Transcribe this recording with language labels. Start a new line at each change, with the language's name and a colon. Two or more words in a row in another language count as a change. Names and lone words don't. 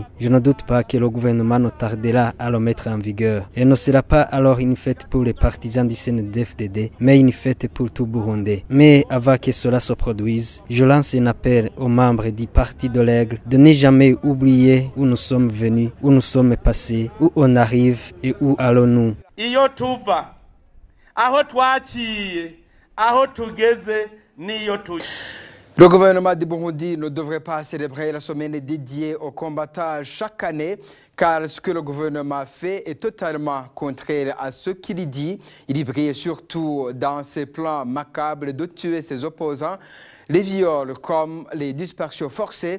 French: Je ne doute pas que le gouvernement ne tardera à le mettre en vigueur et ne sera pas alors une fête pour les partisans du CNDD-FDD, mais une fête pour tout Burundais. Mais avant que cela se produise, je lance un appel aux membres du Parti de l'Aigle de ne jamais oublier où nous sommes venus, où nous sommes passés, où on arrive et où allons-nous.
Rundi: Iyo tuva, aho twaciye, aho tugeze, niyo tuja.
French: Le gouvernement du Burundi ne devrait pas célébrer la semaine dédiée aux combattants chaque année, car ce que le gouvernement fait est totalement contraire à ce qu'il dit. Il brille surtout dans ses plans macabres de tuer ses opposants, les viols comme les dispersions forcées.